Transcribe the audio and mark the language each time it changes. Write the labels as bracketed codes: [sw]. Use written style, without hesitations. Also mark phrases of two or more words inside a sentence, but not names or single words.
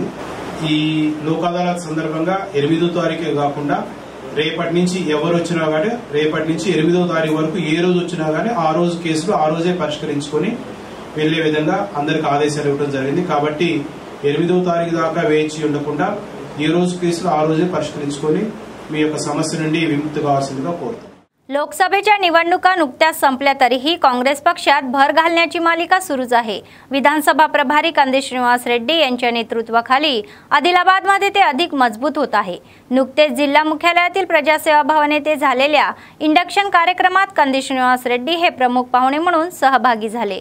[te] ఈ లోక్ అదాలత్ సందర్భంగా 8వ తారీఖే కాకుండా రేపటి నుంచి ఎవరు వచ్చినా కానీ రేపటి నుంచి 8వ తారీఖు వరకు ఏ రోజు వచ్చినా కానీ ఆ రోజు కేసులు ఆ రోజే పరిష్కరించుకొని వెళ్లే విధంగా అందరికి ఆదేశాలు ఇవ్వడం జరిగింది. కాబట్టి 8వ తారీఖు దాకా వేచి ఉండకుండా ఏ రోజు కేసులు ఆ రోజే परिष्कరించుకొని మీ యొక్క సమస్య నుండి విముక్తి కావాల్సిందిగా కోరుతున్నాను. [mr] लोकसभेच्या निवडणुका नुकत्याच संपल्या तरीही काँग्रेस पक्षात भर घालण्याची मालिका सुरूच आहे. विधानसभा प्रभारी कंदी श्रीनिवास रेड्डी यांच्या नेतृत्वाखाली आदिलाबादमध्ये ते अधिक मजबूत होत आहे. नुकतेच जिल्हा मुख्यालयातील प्रजासेवा भवन येथे झालेल्या इंडक्शन कार्यक्रमात कंदी श्रीनिवास रेड्डी हे प्रमुख पाहुणे म्हणून सहभागी झाले.